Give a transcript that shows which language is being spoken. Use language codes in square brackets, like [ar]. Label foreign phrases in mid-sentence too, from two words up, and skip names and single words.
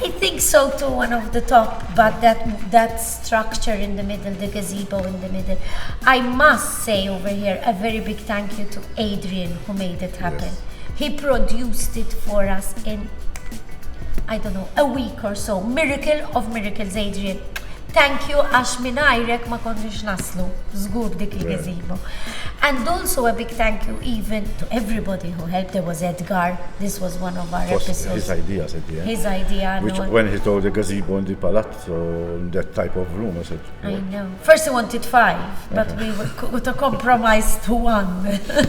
[en] I think so too, one of the top, but that structure in the middle, the gazebo in the middle. I must say over here a very big thank you to Adrian who made it happen. Yes. He produced it for us in, I don't know, a week or so. Miracle of miracles, Adrian. Thank you, [mt] għax minajrek ma konniex naslu, żgur dik il-gazebo. [en] And also a big thank you even to everybody who helped. There was Edgar, this was one of our Was episodes. his ideas at the end. His idea, Which, no one- when he told the gazebo in the palazzo, in that type of room, I said, I know. First he wanted 5, but we got a compromise to 1.